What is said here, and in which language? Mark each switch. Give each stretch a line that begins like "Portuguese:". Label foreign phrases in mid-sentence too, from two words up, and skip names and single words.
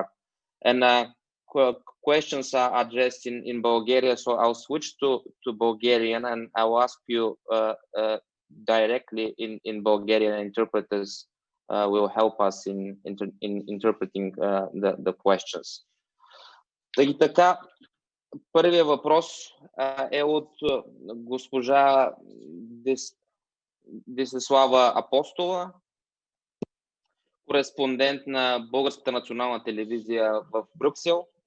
English: And questions are addressed in Bulgaria, so I'll switch to Bulgarian, and I'll ask you directly in Bulgarian. Interpreters will help us in interpreting the questions.
Bulgarian: И така, първият въпрос е от госпожа Десислава Апостола, кореспондент на Българската национална телевизия в Брюксел.